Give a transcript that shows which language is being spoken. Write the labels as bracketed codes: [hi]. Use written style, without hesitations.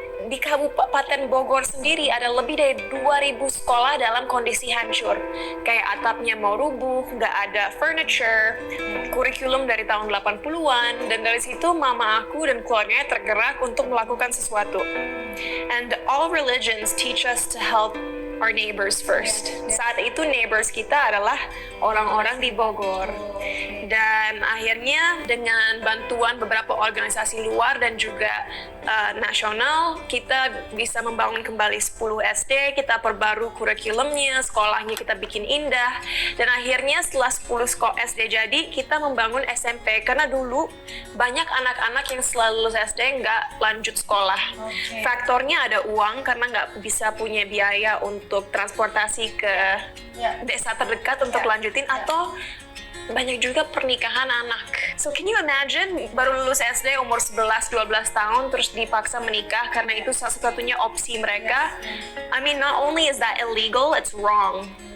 [id] di Kabupaten Bogor sendiri ada lebih dari 2.000 sekolah dalam kondisi hancur. Kayak atapnya mau rubuh, nggak ada furniture, kurikulum dari tahun 80-an, dan dari situ mama aku dan keluarganya tergerak untuk melakukan sesuatu. [en] And all religions teach us to help our neighbors first. [id] Saat itu neighbors kita adalah orang-orang di Bogor. Dan akhirnya dengan bantuan beberapa organisasi luar dan juga nasional, kita bisa membangun kembali 10 SD, kita perbaru kurikulumnya, sekolahnya kita bikin indah. Dan akhirnya setelah 10 sekolah SD jadi, kita membangun SMP. Karena dulu banyak anak-anak yang setelah lulus SD nggak lanjut sekolah. Faktornya ada uang karena nggak bisa punya biaya untuk transportasi ke desa terdekat untuk lanjutin, atau banyak juga pernikahan anak. [en] So can you imagine [id] baru lulus SD umur 11-12 tahun terus dipaksa menikah karena itu satu-satunya opsi mereka. [en] I mean, not only is that illegal, it's wrong.